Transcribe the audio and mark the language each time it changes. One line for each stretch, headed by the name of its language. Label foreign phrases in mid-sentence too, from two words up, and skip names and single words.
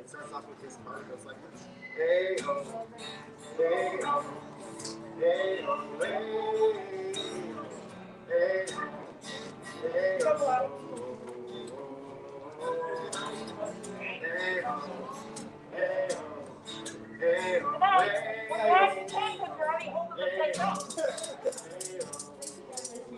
English: It starts off with this part. It goes like this. Hey ho, hey ho, hey ho, hey ho, hey ho, hey ho, hey ho, hey ho, We're having tank when you're already holding the place up.